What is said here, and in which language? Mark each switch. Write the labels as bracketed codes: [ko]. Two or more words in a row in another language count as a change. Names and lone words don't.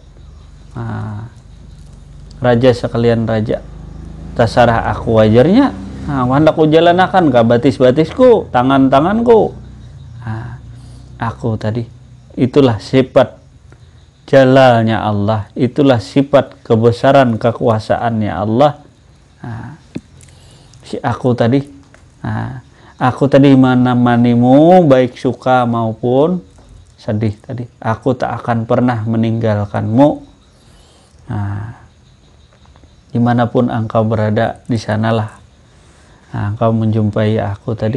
[id] Nah, raja sekalian raja. Terserah aku wajarnya. Nah, hendak ku jalanakan ke batis-batisku, tangan-tanganku. Nah, aku tadi itulah sifat jalalnya Allah, itulah sifat kebesaran kekuasaannya Allah. Nah, si aku tadi, nah, aku tadi menemanimu baik suka maupun sedih tadi. Aku tak akan pernah meninggalkanmu. Nah, dimanapun engkau berada, di sanalah engkau menjumpai aku tadi.